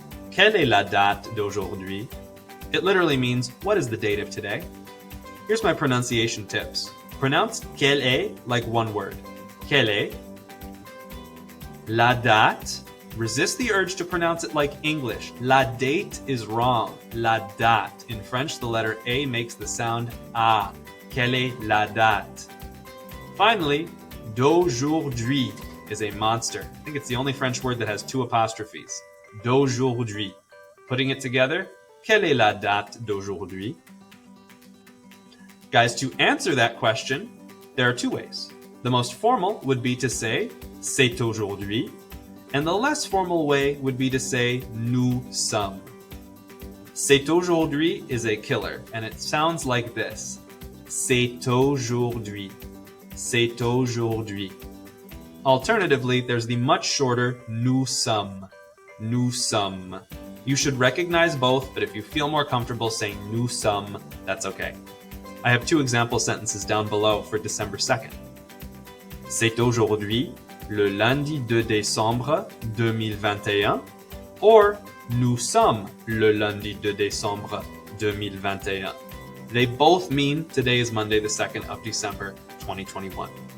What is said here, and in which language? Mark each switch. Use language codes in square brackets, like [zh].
[fr] Quelle est la date d'aujourd'hui? [en] It literally means, what is the date of today? Here's my pronunciation tips. Pronounce quelle est like one word. [fr] Quelle est. La date. [en] Resist the urge to pronounce it like English. [fr] La date [en] is wrong. La date. In French, the letter A makes the sound A. [fr] Quelle est la date? [en] Finally, d'aujourd'hui is a monster. I think it's the only French word that has two apostrophes. [fr] D'aujourd'hui. [en] Putting it together, [fr] quelle est la date d'aujourd'hui? [en] Guys, to answer that question, there are two ways. The most formal would be to say, [fr] c'est aujourd'hui, [en] and the less formal way would be to say, [fr] nous sommes. C'est aujourd'hui [en] is a killer, and it sounds like this. [fr] C'est aujourd'hui. C'est aujourd'hui. [en] Alternatively, there's the much shorter [fr] nous sommes. Nous sommes. [en] You should recognize both, but if you feel more comfortable saying [fr] nous sommes, [en] that's okay. I have two example sentences down below for December 2nd. [fr] C'est aujourd'hui, le lundi 2 décembre 2021, [en] or [fr] nous sommes le lundi 2 décembre 2021. [en] They both mean today is Monday the 2nd of December 2021.